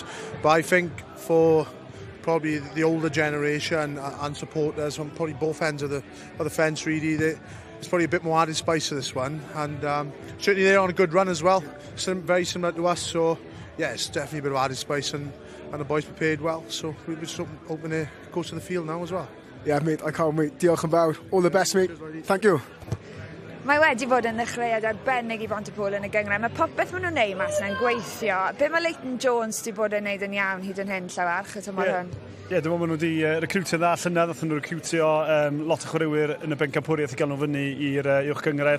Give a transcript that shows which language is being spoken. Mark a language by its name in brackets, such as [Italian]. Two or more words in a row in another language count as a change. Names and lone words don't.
[English] But I think for probably the older generation and supporters on probably both ends of the fence really, there's probably a bit more added spice to this one, and certainly they're on a good run as well, very similar to us, so yeah, it's definitely a bit of added spice, and the boys prepared well, so we're just hoping to go to the field now as well. Yeah, mate, I can't wait. [Welsh] Diolch yn fawr. [English] All the best, mate. Thank you. [Welsh] Mae wedi bod yn ddechreuad arbennig I Pontypool yn y gyngrau. Mae popeth maen nhw'n neud mas yna'n gweithio. Be mae Leighton Jones wedi bod yn neud yn iawn hyd yn hyn llawer? Dwi'n meddwl maen nhw wedi recrwtio dda llynedd, oedd nhw recrwtio lot o chwaraewyr yn y bencampwriaeth I gael nhw fyny i'r uwch gyngred.